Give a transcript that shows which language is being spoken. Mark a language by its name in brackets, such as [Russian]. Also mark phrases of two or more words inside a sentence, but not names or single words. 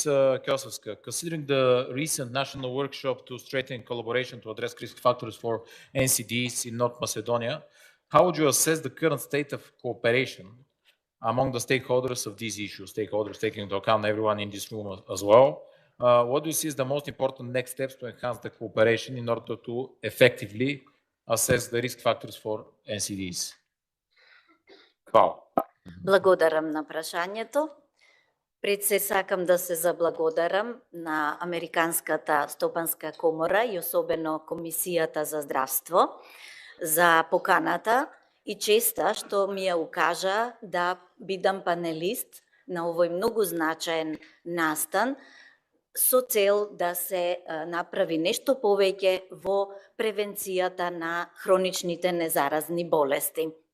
[English] Kosovska, considering the recent national workshop to strengthen collaboration to address risk factors for NCDs in North Macedonia, how would you assess the current state of cooperation among the stakeholders of these issues, stakeholders taking into account everyone in this room as well? What do you see as the most important next steps to enhance the cooperation in order to effectively assess the risk factors for NCDs? [Macedonian] Hvala. Благодарам на прашањето. Пред се сакам да се заблагодарам на Американската стопанска комора и особено Комисијата за здравство за поканата и честа што ми ја укажа да бидам панелист на овој многу значаен настан со цел да се направи нешто повеќе во превенцијата на хроничните незаразни болести.